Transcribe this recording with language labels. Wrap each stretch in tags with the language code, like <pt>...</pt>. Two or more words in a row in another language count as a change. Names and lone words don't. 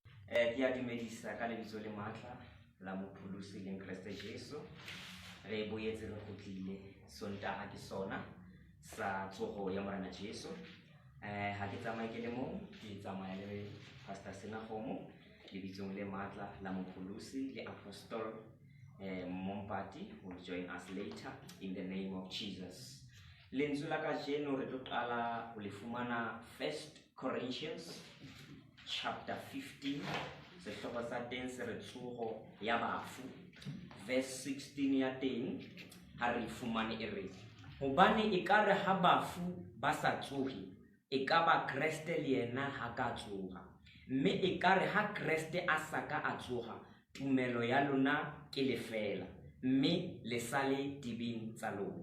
<st>Ke a dumedisa ka lebitso le matla la mopholosi leng Kriste Jesu. Re boetse re kgutlile Sontaga ke sona sa tsogo ya Morena Jesu. Ha ke tsamaye ke le mong, ke tsamaya le Pastor Senagomo lebitsong le matla la mopholosi le Apostle Mompati</st> <en>will join us later in the name of Jesus.</en> <st>Lentswe la kajeno re tlo qala ho le fumana 1 Corinthians chapter 15 sehlopha sa teng se re tsogo ya bafu verse 16 ya teng ha re fumane e re hobane e ka re ha bafu ba sa tsohi e ka ba Kriste le yena ha ka tsoha mme e ka re ha Kriste a saka a tsoha tumelo ya lona ke lefela mme le sale dibing tsa lona.</st>